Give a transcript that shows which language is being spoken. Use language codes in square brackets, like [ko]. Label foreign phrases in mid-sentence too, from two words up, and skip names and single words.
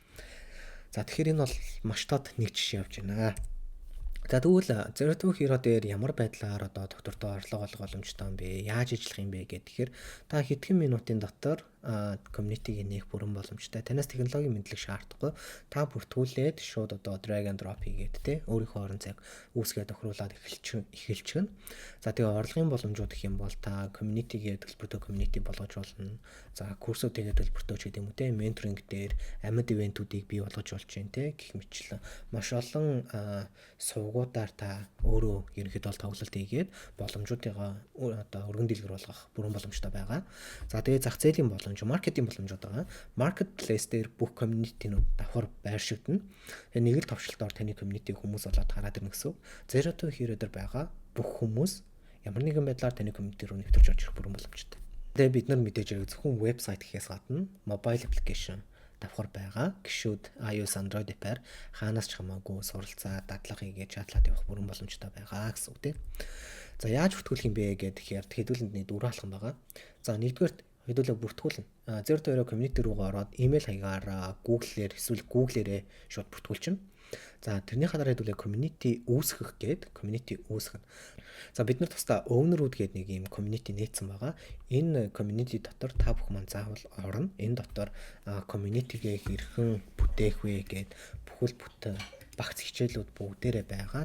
[mn] За тэгэхээр энэ бол маш тод нэг жишээ явж байна. За тэгвэл Zero to Hero дээр ямар байдлаар одоо доктортой орлого олох боломжтой юм бэ? Яаж ажиллах юм бэ гэдгээр та хэдхэн минутын дотор community-г нээх бүрэн боломжтой. Танаас технологийн мэдлэг шаардахгүй. Та бүртгүүлээд шууд одоо [en] drag and drop [mn] хийгээд те өөрийнхөө орон зайг үүсгээд тохируулаад эхэлчихнэ. За тэгээ орлогын боломжууд гэх юм бол та community-гээ төлбөртэй community болгож болно. За курсуудыгээ төлбөртэй ч гэдэг юм үү те mentoring дээр амьд ивентүүдийг бий болгож болж байна те гэх мэтлэн маш олон сувгуудаар та өөрөө ерөнхийдөө бол тоглолт хийгээд боломжуудыгаа одоо өргөн дэлгэр болгох бүрэн боломжтой байгаа. За тэгээ зах зээлийн маркетинг боломжууд байгаа. Marketplace дээр бүх community-нууд давхар байршигдана. Тэгээ нэг л товчлолтоор таны community хүмүүс болоод гараад ирнэ гэсэн. Zero to Hero дээр байгаа бүх хүмүүс ямар нэгэн байдлаар таны community руу нэвтэрч орж ирэх бүрэн боломжтой. Тэгээ бид нар мэдээж яг зөвхөн вебсайт гэхээс гадна [en] mobile application [mn] давхар байгаа. Гişүүд iOS, Android app-аар хаанаас ч хамаагүй суралцаа, дадлага хийгээд чатлаад явах бүрэн боломжтой байгаа гэсэн үг тийм. За яаж бүртгүүлэх юм бэ гэхээр хэдүүлэндний 4 алхам байгаа. За нэгдүгээр хэдүүлээ бүртгүүлнэ. Zero to Hero community руугаа ороод email хаягаар Google-ээр эсвэл Google-ээрээ шууд бүртгүүлчихнэ. За тэрнийхээ дараа хэдүүлээ community үүсгэх гээд community үүсгэнэ. За бид нар тусдаа owner-ууд гээд нэг юм community нээсэн байгаа. Энэ community дотор та бүх маань заавал орно. Энэ дотор community-гээ хэрхэн бүтээх вэ гээд бүхэл бүтэн багц хичээлүүд бүгдээрээ байгаа.